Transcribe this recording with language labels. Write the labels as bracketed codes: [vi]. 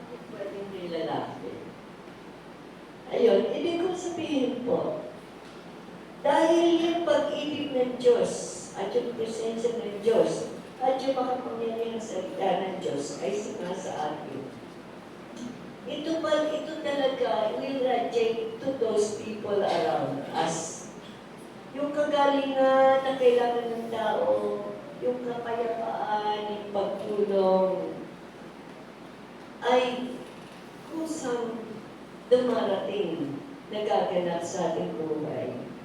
[tl] Pwede hindi lalaki. Ayun, ibig kong sabihin po, dahil yung pag-ibig ng Diyos at yung presensya ng Diyos at yung makapangyarihang salita ng Diyos ay sinasa atin. Ito talaga [en] will radiate to those people around us. [tl] Yung kagalingan na kailangan ng tao, yung kapayapaan, yung pagtulong, ay kusang dumarating, nagaganap sa ating buhay.